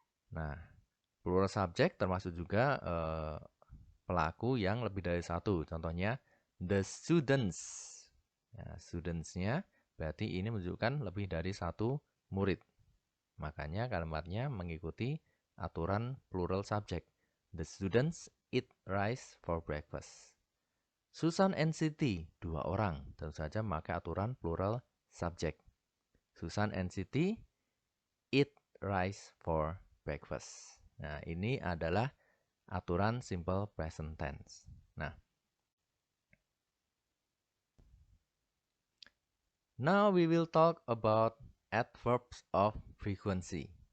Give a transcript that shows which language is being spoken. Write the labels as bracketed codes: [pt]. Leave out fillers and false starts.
[id] Nah, plural subject termasuk juga pelaku yang lebih dari satu. Contohnya, the students. Ya, students-nya berarti ini menunjukkan lebih dari satu murid. Makanya kalimatnya mengikuti aturan plural subject. [en] The students eat rice for breakfast. Susan and Siti, [id] dua orang. Tentu saja memakai aturan plural subject. [en] Susan and Siti eat rice for breakfast. [id] Nah, ini adalah aturan simple present tense. [en] Nah, now we will talk about adverbs of frequency.